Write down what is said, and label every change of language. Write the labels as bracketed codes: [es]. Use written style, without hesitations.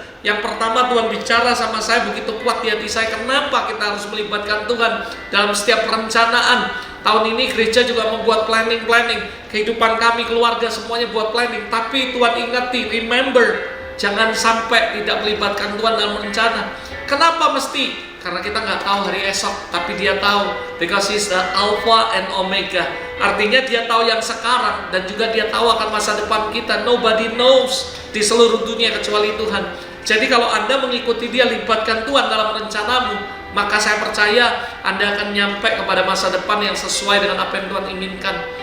[id] Yang pertama, Tuhan bicara sama saya begitu kuat di hati saya. Kenapa kita harus melibatkan Tuhan dalam setiap perencanaan? Tahun ini gereja juga membuat planning. Kehidupan kami, keluarga, semuanya buat planning. Tapi Tuhan ingati, [en] remember, [id] jangan sampai tidak melibatkan Tuhan dalam rencana. Kenapa mesti? Karena kita nggak tahu hari esok, tapi Dia tahu. [en] Because He's the Alpha and Omega. [id] Artinya Dia tahu yang sekarang, dan juga Dia tahu akan masa depan kita. [en] Nobody knows [id] di seluruh dunia kecuali Tuhan. Jadi kalau Anda mengikuti Dia, libatkan Tuhan dalam rencanamu, maka saya percaya Anda akan nyampe kepada masa depan yang sesuai dengan apa yang Tuhan inginkan.